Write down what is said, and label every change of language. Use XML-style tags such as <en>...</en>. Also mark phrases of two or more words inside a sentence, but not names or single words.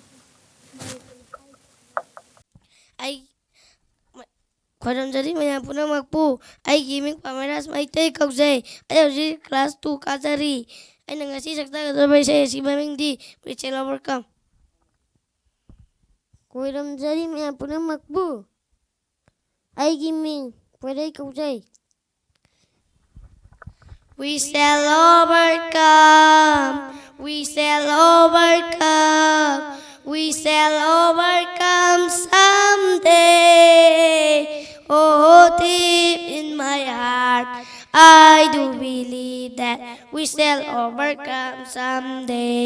<mni>ꯑꯩ ꯈꯣꯏꯔꯝꯖꯔꯤ ꯃꯌꯥꯝ ꯄꯨꯝꯅꯃꯛꯄꯨ ꯑꯩꯒꯤ ꯃꯤꯡ ꯄꯥꯃꯦꯔꯥꯖ ꯃꯩꯇꯩ ꯀꯧꯖꯩ ꯑꯩ ꯍꯧꯖꯤꯛ ꯀ꯭ꯂꯥꯁ 2 ꯀꯥꯖꯔꯤ ꯑꯩꯅ ꯉꯁꯤ ꯁꯛꯆꯒꯗꯕ ꯏꯁꯩ ꯑꯁꯤ ꯃꯃꯤꯡꯗꯤ</mni> <en>We shall overcome</en> <mni>ꯈꯣꯏꯔꯝꯖꯔꯤ ꯃꯌꯥꯝ ꯄꯨꯝꯅꯃꯛꯄꯨ ꯑꯩꯒꯤ ꯃꯤꯡ ꯄꯣꯏꯔꯩ ꯀꯧꯖꯩ</mni> <en>We shall overcome, we shall overcome, we shall overcome someday. Oh, deep in my heart, I do believe that we shall overcome someday.</en>